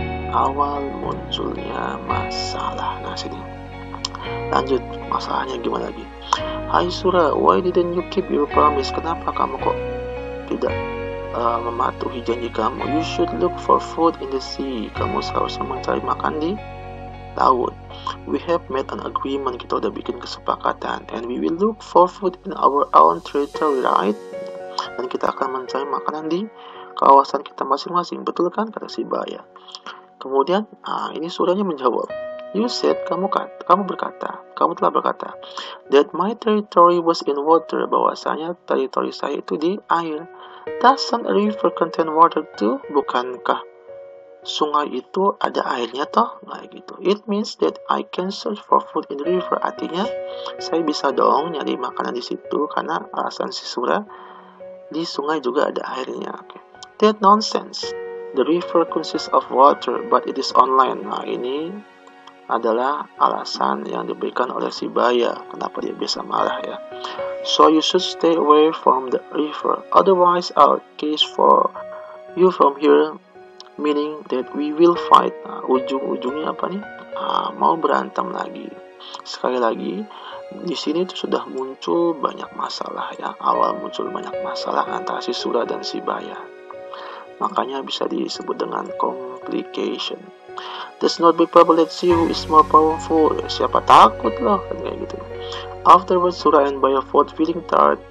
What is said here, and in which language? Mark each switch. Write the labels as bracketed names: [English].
[Indonesian] Awal munculnya masalah. Nah, sini. Lanjut, masalahnya gimana lagi? [English] Hai Sura, why didn't you keep your promise? [Indonesian] Kenapa kamu kok tidak mematuhi janji kamu? [English] You should look for food in the sea. [Indonesian] Kamu seharusnya mencari makan di laut. [English] We have made an agreement. [Indonesian] Kita udah bikin kesepakatan. [English] And we will look for food in our own territory, right? [Indonesian] Dan kita akan mencari makanan di kawasan kita masing-masing. Betul kan? Kata si Baya. Kemudian, ini Suranya menjawab. [English] You said, [Indonesian] kamu telah berkata, [English] that my territory was in water, [Indonesian] bahwasanya teritori saya itu di air. [English] Doesn't a river contain water too? [Indonesian] Bukankah sungai itu ada airnya toh? Nah gitu. [English] It means that I can search for food in the river. [Indonesian] Artinya, saya bisa dong nyari makanan di situ, karena alasan si Sura, di sungai juga ada airnya. [English] Okay. That nonsense. The river consists of water, but it is on land. [Indonesian] Nah ini adalah alasan yang diberikan oleh si Baya. Kenapa dia bisa marah ya? [English] So you should stay away from the river. Otherwise I'll case for you from here. Meaning that we will fight. [Indonesian] Nah, ujung-ujungnya apa nih? Mau berantem lagi. Sekali lagi, di sini tuh sudah muncul banyak masalah ya. Awal muncul banyak masalah antara si Sura dan si Baya. Makanya bisa disebut dengan complication. [English] There's not big problem. Let's see who is more powerful. [Indonesian] Siapa takut loh, kan kayak gitu. [English] Afterwards, Sura and Baya fought feeling tired.